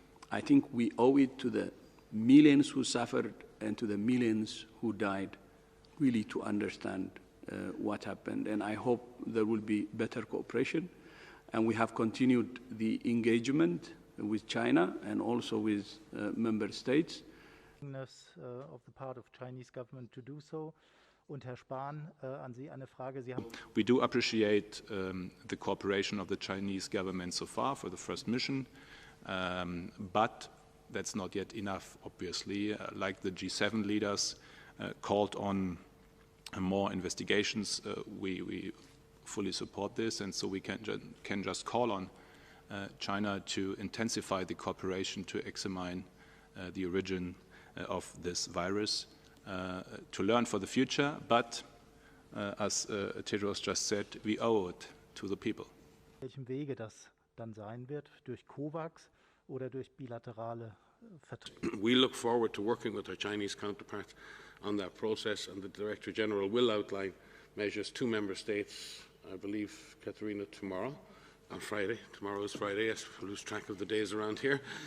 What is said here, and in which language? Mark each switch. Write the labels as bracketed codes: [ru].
[en] I think we owe it to the millions who suffered and to the millions who died really to understand what happened. And I hope there will be better cooperation. And we have continued the engagement with China and also with member states. Of the part of Chinese government to do so. [de] Und Herr Spahn, an Sie eine Frage. Sie haben. [en] We do appreciate the cooperation of the Chinese government so far for the first mission, but that's not yet enough, obviously. Like the G7 leaders called on more investigations, we fully support this, and so we can just call on China to intensify the cooperation to examine the origin of this virus, to learn for the future, but as Tedros just said, we owe it to the people. [de] Welchem Wege das dann sein wird, durch COVAX oder durch bilaterale Verträge? [en] We look forward to working with our Chinese counterparts on that process, and the Director General will outline measures to member states, I believe, Katharina, tomorrow, on Friday. Tomorrow is Friday, I lose track of the days around here.